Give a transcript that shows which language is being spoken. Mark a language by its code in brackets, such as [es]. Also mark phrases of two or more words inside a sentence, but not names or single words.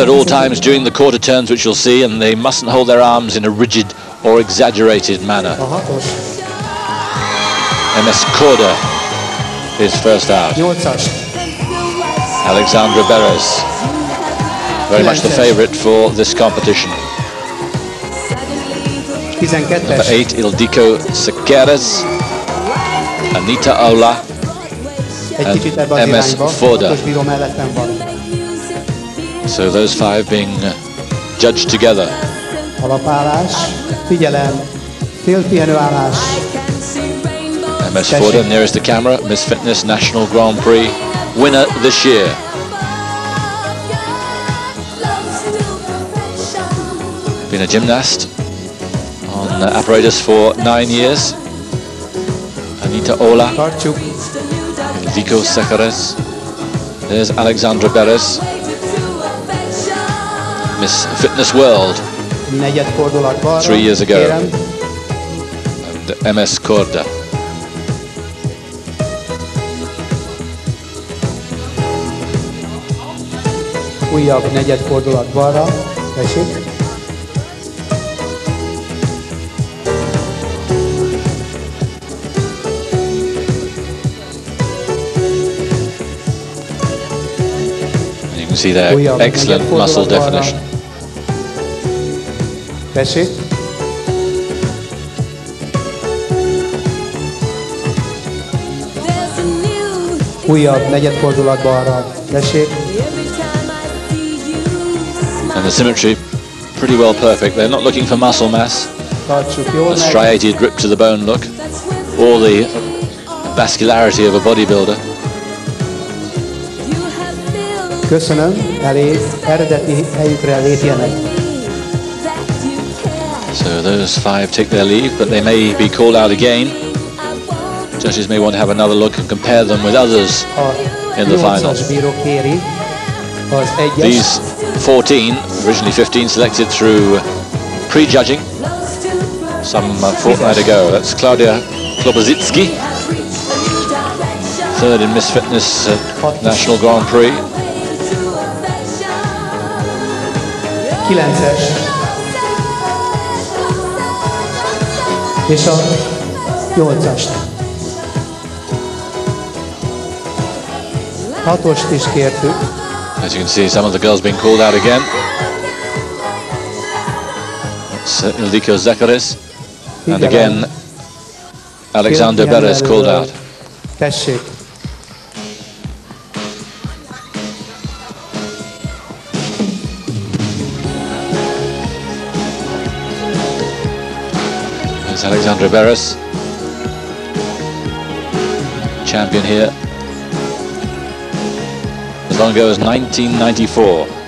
[en] at all times during the quarter turns, which you'll see, and they mustn't hold their arms in a rigid or exaggerated manner. MS Korda is first out. [hu] 8-as. [en] Alexandra Beres, very much the favorite for this competition. [hu] 12-es. [en] Number 8, Ildiko Sekeres, Anita Ola, [hu] Egy kicsit ebbe az MS irányba. Forda. 6-os bíró mellettem van. [en] So those 5 being judged together. [hu] Alapállás. Figyelem. Félpihenőállás. [en] MS Forda nearest the camera, Miss Fitness National Grand Prix winner this year. Been a gymnast on apparatus for 9 years. Anita Ola, [hu] Tartsuk. [en] Ildiko Sekeres. There's Alexandra Beres, Miss Fitness World [hu] Negyed fordulat balra. [en] 3 years ago. [hu] Kérem. [en] And MS Korda. [hu] Újabb negyed fordulat balra. Tessék. [en] You can see their excellent muscle definition. [hu] Tessék. Újabb negyed fordulat balra. Tessék. [en] And the symmetry pretty well perfect. They're not looking for muscle mass, [hu] Tartsuk jól a meg. [en] striated rip to the bone look, or the vascularity of a bodybuilder. [hu] Köszönöm. Elég. Eredeti helyükre lépjenek. [en] So those 5 take their leave, but they may be called out again. Judges may want to have another look and compare them with others A in the final. [hu] 8-as bíró kéri az 1-es. [en] These 14, originally 15, selected through pre-judging some fortnight ago. That's Claudia Klobozitsky, third in Miss Fitness National Grand Prix. [hu] 9-es. És a 8-ast. 6-ost is kértük. [en] As you can see, some of the girls being called out again. That's Ildiko Sekeres, and again Alexander Beres called out. [hu] Tessék. [en] There's Alexandra Beres, champion here as long ago as 1994.